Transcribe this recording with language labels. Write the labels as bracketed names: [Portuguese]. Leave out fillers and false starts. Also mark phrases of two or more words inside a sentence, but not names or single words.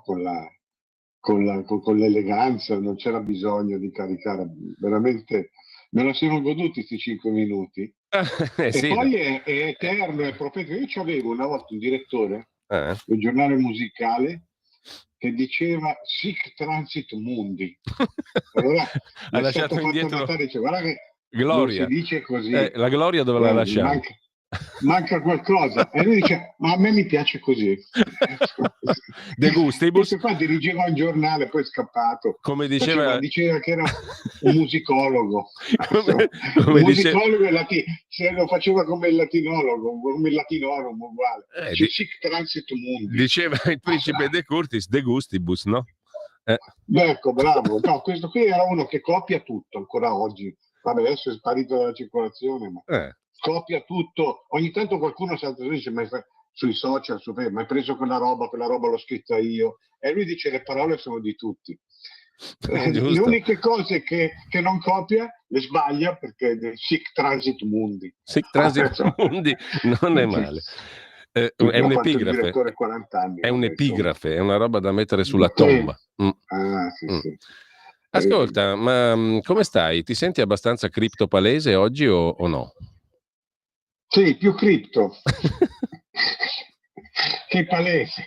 [Italian] Con l'eleganza, non c'era bisogno di caricare, veramente me lo siamo goduti questi 5 minuti. Sì, poi è eterno, è profetico. Io c'avevo una volta un direttore del giornale musicale che diceva [Latin] sic transit mundi. [Italian] Allora ha lasciato indietro notare, dice, guarda che gloria. non si dice così. La gloria dove l'ha lasciata? manca qualcosa. E lui dice, ma a me mi piace così. [Latin] De gustibus. [Italian] Questo qua dirigeva un giornale, poi è scappato. Come diceva che era un musicologo. come Un musicologo se lo faceva come il latinologo, come il latinorum uguale. [Latin] Sic transit mundi. [Italian] Diceva il principe De Curtis, [Latin] de gustibus, [Italian] no? Ecco, bravo. No, questo qui era uno che copia tutto ancora oggi. Vabbè, adesso è sparito dalla circolazione, ma copia tutto. Ogni tanto qualcuno salta e dice, ma sui social, ma hai preso quella roba l'ho scritta io. E lui dice, le parole sono di tutti. Le uniche cose che non copia le sbaglia, perché [Latin] sic transit mundi. Sic transit mundi [Italian] non è male. È un'epigrafe. 40 anni, è un'epigrafe, è una roba da mettere sulla tomba. Sì. Ascolta, ma come stai? Ti senti abbastanza criptopalese oggi o no? Sì, più cripto che palese.